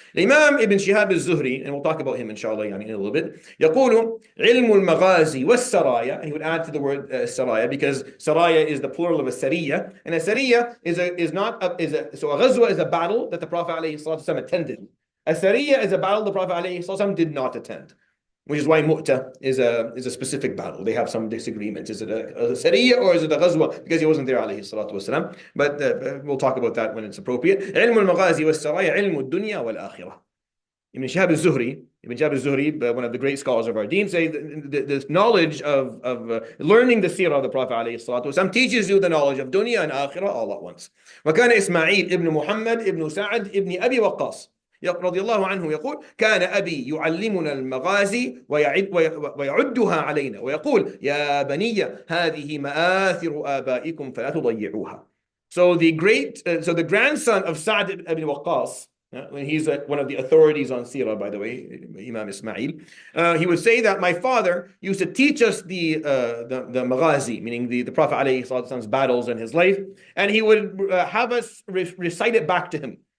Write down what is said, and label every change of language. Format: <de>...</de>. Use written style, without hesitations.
<en>Imam Ibn Shihab al-Zuhri, and we'll talk about him inshallah in a little bit,</en> <ar>يقول علم المغازي والسرايا,</ar> <en>and he would add to the word saraya because saraya is the plural of a sariya, and a sariya so a ghazwa is a battle that the Prophet ﷺ attended. A sariya is a battle the Prophet ﷺ did not attend, which is why Mu'tah is a specific battle. They have some disagreements. Is it a Sariyah or is it a Ghazwa? Because he wasn't there, alayhi salatu wasalam. But we'll talk about that when it's appropriate.</en> <ar>علم المغازي والسرايا علم الدنيا والآخرة.</ar> <en>Ibn Shihab al-Zuhri, one of the great scholars of our deen, say the knowledge of learning the seerah of the Prophet alayhi salatu wasalam teaches you the knowledge of dunya and akhirah all at once.</en> <ar>وكان إسماعيل ابن محمد ابن سعد ابن أبي وقاص رضي الله عنه يقول كان أبي يعلمنا المغازي ويعدها علينا ويقول يا بني هذه مآثر آبائكم فلا تضيعوها.</ar> <en>So the grandson of Sa'd ibn Waqqas, when he's one of the authorities on Sirah, by the way, Imam Ismail, he would say that my father used to teach us the Maghazi, meaning the Prophet ﷺ's battles and his life, and he would have us recite it back to him.</en>